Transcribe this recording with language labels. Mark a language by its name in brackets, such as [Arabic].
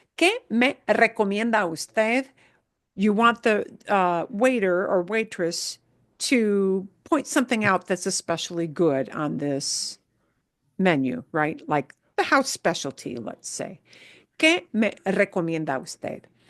[Spanish] ¿Qué me recomienda usted? [English] You want the waiter or waitress to point something out that's especially good on this menu, right? Like the house specialty, let's say. [Spanish] ¿Qué me recomienda usted?